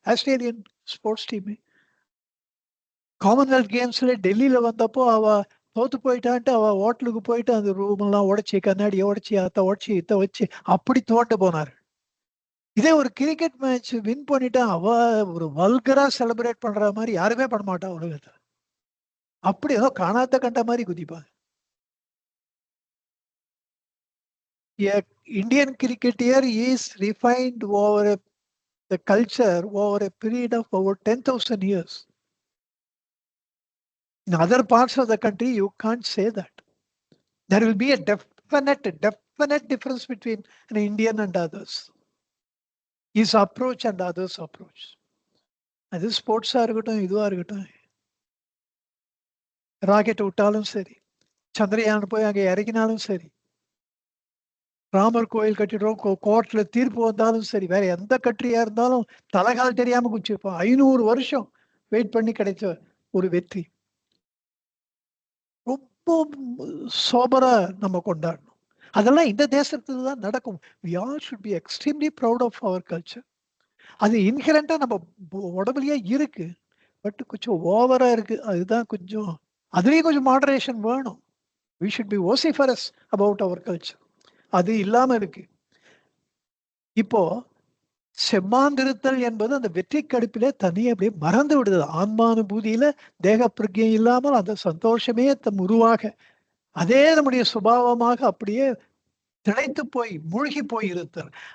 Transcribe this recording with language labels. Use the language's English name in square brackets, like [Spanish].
[Tamil] Australian sports team Commonwealth கேம்ஸ்ல டெல்லியில வந்தப்போ அவ தோத்து போயிட்டான்ட்டு அவ ஹோட்டலுக்கு போயிட்டு அந்த ரூம் எல்லாம் உடைச்சி, கண்ணாடியை உடைச்சி, அத உடைச்சி, இத வச்சு அப்படி துவண்டு போனாரு. இதே ஒரு கிரிக்கெட் மேட்ச் வின் பண்ணிட்டா அவ ஒரு வல்கரா செலிப்ரேட் பண்ற மாதிரி யாருமே பண்ண மாட்டா உலகத்துல. அப்படி ஏதோ காணாத கண்ட மாதிரி குதிப்பாங்க. [English] A Indian cricketer is refined over the culture over a period of over 10,000 years. In other parts of the country, you can't say that. There will be a definite difference between an Indian and others. His approach and others' approach. [Tamil] அது ஸ்போர்ட்ஸா இருக்கட்டும், இதுவா இருக்கட்டும், rocket விட்டாலும் சரி, சந்திரயான் போய் அங்கே இறங்கினாலும் சரி, ராமர் கோயில் கட்டிடுறோம், கோர்ட்ல தீர்ப்பு வந்தாலும் சரி, வேற எந்த கண்ட்ரியா இருந்தாலும் தலைகால் தெரியாம குச்சிருப்போம். 500 வருஷம் வெயிட் பண்ணி கிடைச்ச ஒரு வெற்றி. ரொம்ப சோபரா நம்ம கொண்டாடணும். அதெல்லாம் இந்த தேசத்துல தான் நடக்கும். [English] We all should be extremely proud of our culture. [Tamil] அது இன்ஹெரண்டா நம்ம உடம்புலயே இருக்கு. பட் கொஞ்சம் ஓவரா இருக்கு. அதுதான் கொஞ்சம் அதுலயும் கொஞ்சம் மாடரேஷன் வேணும். [English] We should be vociferous about our culture. [Tamil] அது இல்லாம இருக்கு. இப்போ செம்மாந்திருத்தல் என்பது அந்த வெற்றி கடுப்பிலே தனியே அப்படியே மறந்து விடுது. ஆன்மானுபூதியில தேக பிரக்ஞை இல்லாமல் அந்த சந்தோஷமே உருவாக அதே நம்முடைய சுபாவமாக அப்படியே திளைத்து போய் மூழ்கி போய் இருத்தல்.